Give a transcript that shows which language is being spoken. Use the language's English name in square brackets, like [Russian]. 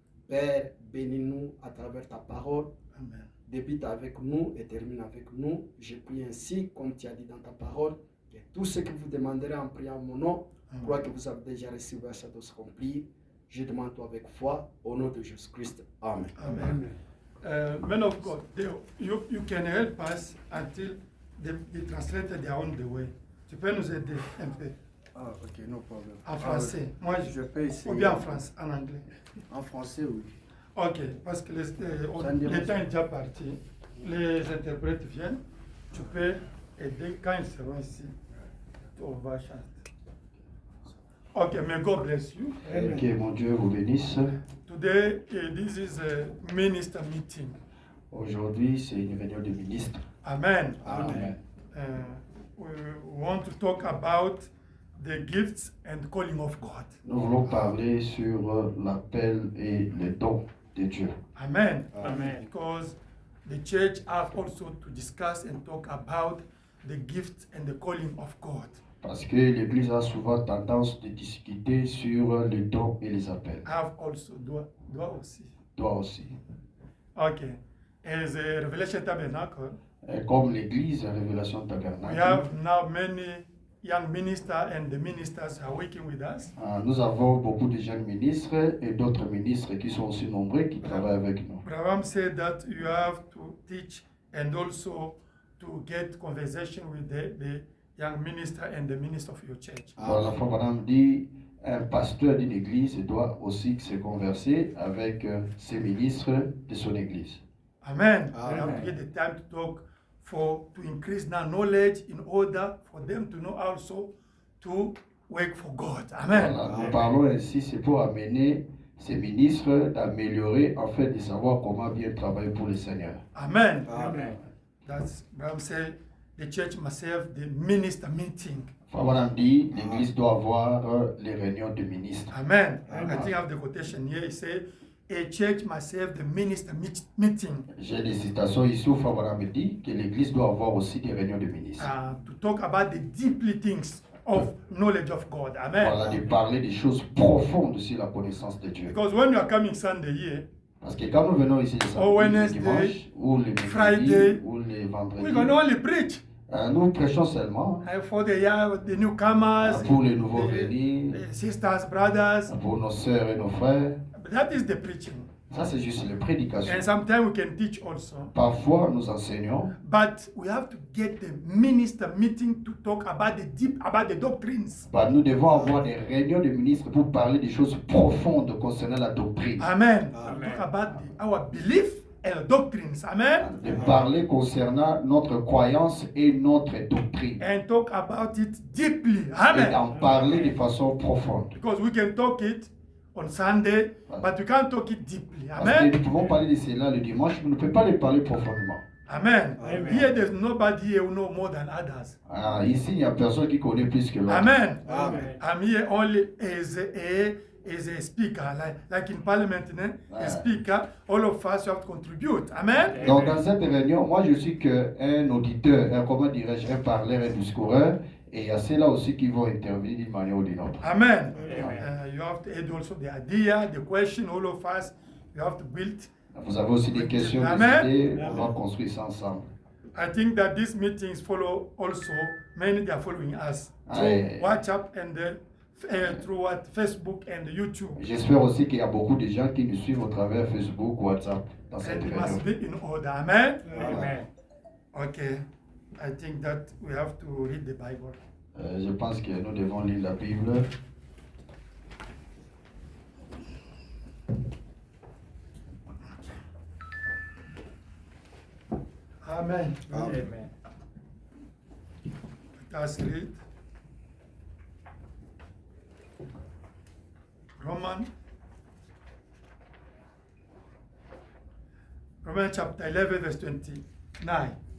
[French] Père, bénis-nous à travers ta parole. Amen. Débute avec nous et termine avec nous. Je prie ainsi, comme tu as dit dans ta parole, que tout ce que vous demanderez en priant mon nom, je crois que vous avez déjà reçu, ça doit s'accomplir. Je demande toi avec foi, au nom de Jésus-Christ. Amen. Amen. [English] Man of God, you can help us until the translator they are on the way. [French] Tu peux nous aider un peu [English] Ah, ok, no problem. [French] en français. Moi, Je peux essayer. ou bien en France, en anglais. En français, oui. Ok, parce que le dérange temps est déjà parti. Les interprètes viennent. Tu peux aider quand ils seront ici. On va chanter. [English] Ok, may God bless you. [French] Que mon Dieu vous bénisse. [English] Today, this is a minister meeting. [French] Aujourd'hui, c'est une réunion de ministres. Amen. Amen. [English] We want to talk about the gifts and calling of God. [French] Nous voulons parler sur l'appel et les dons de Dieu. Amen. Amen. [English] Because the church have also to discuss and talk about the gifts and the calling of God. [French] Parce que l'Église a souvent tendance de discuter sur les dons et les appels. [English] Have also, [French] doit aussi. Toi aussi. [English] Okay. As a Revelation Tabernacle, [French] Et comme l'Église, Révélation [English] we [French] Tabernacle, [English] have now many young ministers and the ministers are working with us. [French] nous avons beaucoup de jeunes ministres et d'autres ministres qui sont aussi nombreux qui travaillent avec nous. [English] Braham said that you have to teach and also to get conversation with the young minister and the minister of your church. [French] Voilà, la foi Madame dit, un pasteur d'une église doit aussi se converser avec ses ministres de son église. Amen. Amen. [English] We have to get the time to talk to increase their knowledge in order for them to know also to work for God. Amen. [French] Voilà, nous parlons ainsi, c'est pour amener ces ministres d'améliorer, en fait, de savoir comment bien travailler pour le Seigneur. Amen. Amen. [English] That's Braham said the church must have the minister meeting. [French] Frère Madame dit, l'église doit avoir les réunions de ministres. Amen. [English] I think I have the quotation here. He said, a church must have the minister meeting [French] J'ai des citations ici où Frère Madame dit que l'église doit avoir aussi des réunions de ministres. [English] to talk about the deeply things of knowledge of God. Amen. [French] Voilà, de parler des choses profondes sur la connaissance de Dieu. [English] Because when you are coming Sunday here, [French] Parce que quand nous venons ici le samedi, le [English] Wednesday, [French] dimanche, ou le mercredi, [English] Friday, [French] ou le [English] we're [French] vendredi, [English] going to only preach [French] nous prêchons seulement [English] for the newcomers, [French] pour les nouveaux venus, [English] the sisters, brothers. [French] pour nos sœurs et nos frères. [English] But that is the preaching. [French] Ça, c'est juste les prédications. [English] And sometimes we can teach also. [French] Parfois, nous enseignons, [English] But we have to get the minister meeting to talk about the doctrines. [French] bah, nous devons avoir des réunions de ministres pour parler des choses profondes concernant la doctrine. Amen. Amen. [English] Talk about our belief and doctrines. Amen. [French] De parler concernant notre croyance et notre doctrine. [English] And talk about it deeply. [French] Et Amen. d'en parler de façon profonde. [English] Because we can talk it on Sunday, but we can't talk it deeply. [French] Parce que Amen. nous pouvons parler de cela le dimanche, mais nous ne pouvons pas les parler profondément. Amen. Amen. [English] Here there's nobody here who know more than others. [French] Ah, ici, il n'y a personne qui connaît plus que l'autre. Amen. Amen. [English] I'm here only as a speaker, like in parliament, a speaker. All of us have to contribute. Amen. [French] Donc, dans cette réunion, moi, je suis qu'un auditeur, comment dirais-je, un parleur, un discoureur, et il y a ceux-là aussi qui vont intervenir d'une manière ou d'une autre. Amen. Amen. [English] You have to add also the idea, the question. All of us, you have to build. [French] Vous avez aussi des questions, des Amen. idées, on va construire ça ensemble. [English] I think that these meetings follow also. Many they are following us through Aye. WhatsApp and through what Facebook and YouTube. [French] J'espère aussi qu'il y a beaucoup de gens qui nous suivent au travers Facebook, WhatsApp, dans cette [English] And it [French] réunion. [English] must be in order. Amen. Amen. Okay. I think that we have to read the Bible. [French] Je pense que nous devons lire la Bible. Amen. Amen. [English] Let us read Romans chapter 11 verse 29.